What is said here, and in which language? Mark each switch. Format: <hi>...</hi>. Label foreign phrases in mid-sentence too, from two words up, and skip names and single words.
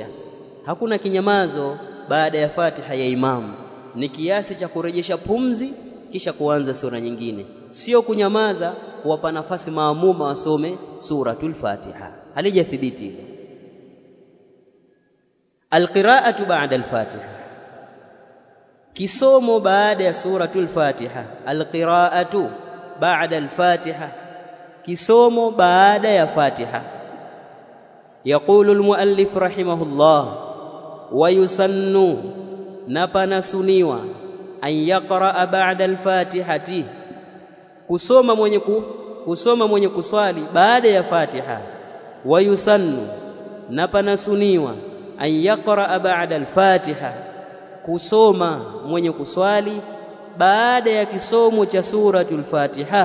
<sw>Hakuna kinyamazo baada ya Fatiha ya imamu, ni kiasi cha kurejesha pumzi kisha kuanza sura nyingine, sio kunyamaza kuwapa nafasi maamuma wasome suratul Fatiha. Halijathibiti hilo.</sw> <ar>القراءة بعد الفاتحة,</ar> <sw>kisomo baada ya suratul Fatiha.</sw> <ar>القراءة بعد الفاتحة,</ar> <sw>kisomo baada ya Fatiha.</sw> <ar>يقول المؤلف رحمه الله ويسن, napanasuniwa, أن يقرأ بعد الفاتحة,</ar> <sw>kusoma mwenye kuswali baada ya Fatiha.</sw> <ar>ويسن,</ar> <sw>napanasuniwa,</sw> <ar>أن يقرأ بعد الفاتحة,</ar> <sw>kusoma mwenye kuswali baada ya kisomo cha suratul Fatiha.</sw>